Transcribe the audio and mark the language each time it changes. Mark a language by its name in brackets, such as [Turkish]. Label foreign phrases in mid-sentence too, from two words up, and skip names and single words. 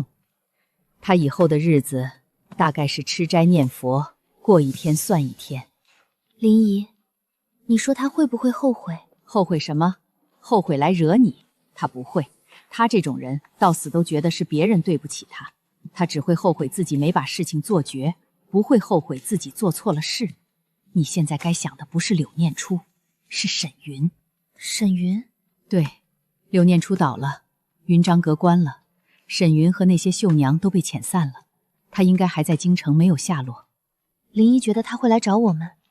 [Chinese] 他以後的日子大概是吃齋念佛，過一天算一天。林姨，你說他會不會後悔？後悔什麼？後悔來惹你？他不會，他這種人到死都覺得是別人對不起他，他只會後悔自己沒把事情做絕，不會後悔自己做錯了事。你現在該想的不是柳念初，是沈雲。沈雲？對，柳念初倒了，雲章閣關了，沈雲和那些繡娘都被遣散了，他應該還在京城沒有下落。林姨覺得他會來找我們？